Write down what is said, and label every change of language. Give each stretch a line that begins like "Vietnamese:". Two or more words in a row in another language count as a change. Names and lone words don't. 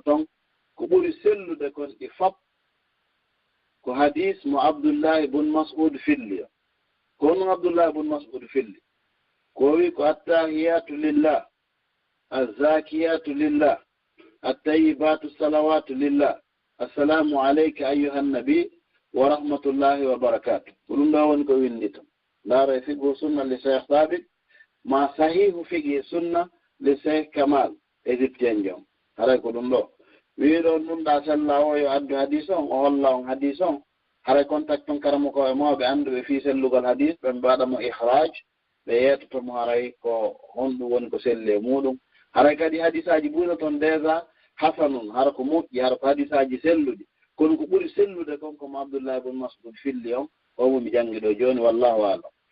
Fula: toon ko ɓuri sellude kon ɗi fop ko hadis mo Abdullah ibn Mas'ud filli ko hono Abdullah ibn Mas'ud filli ko wi ko
Arabic: التحيات لله الزاكيات لله الطيبات الصلوات لله السلام عليك أيها النبي ورحمة الله وبركاته
Fula: ko ɗum ɗo woni ko windi ton ndaara e
Arabic: فقه السنة
Fula: li cheikh sabit ma
Arabic: صحيح فقه السنة
Fula: le Cheikh Kamal égyptien jom haray ko ɗum ɗo wiiɗo nunɗa sella o yo addu hadis on o holla on hadis on haray contact on karamo ko e mawɓe annduɓe fii sellugal hadis ɓe mbaɗamo ihraj ɓe yettotomo haray ko honɗum woni ko selli e muɗum haray kadi hadisaji ɓuyno toon déjà hasanun hara ko moƴƴi hara ko hadisaji selluɗi kono ko ɓuri sellude konkomo Abdoullah ibn Mas'ud filli on omo mi janngi ɗo jooni
Arabic: والله أعلم